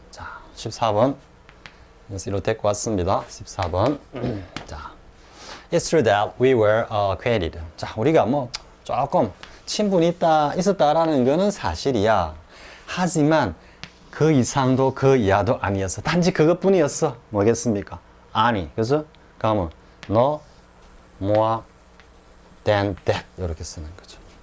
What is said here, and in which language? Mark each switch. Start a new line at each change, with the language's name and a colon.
Korean: 자, 14번. 그래서 이로 데리고 왔습니다. 14번. 자,
English: It's true that we were acquainted.
Korean: 자, 우리가 뭐 조금 친분이 있었다라는 거는 사실이야. 하지만 그 이상도 그 이하도 아니었어. 단지 그것뿐이었어. 뭐겠습니까? 아니. 그래서 그러면
English: no more than that
Korean: 이렇게 쓰는 거죠.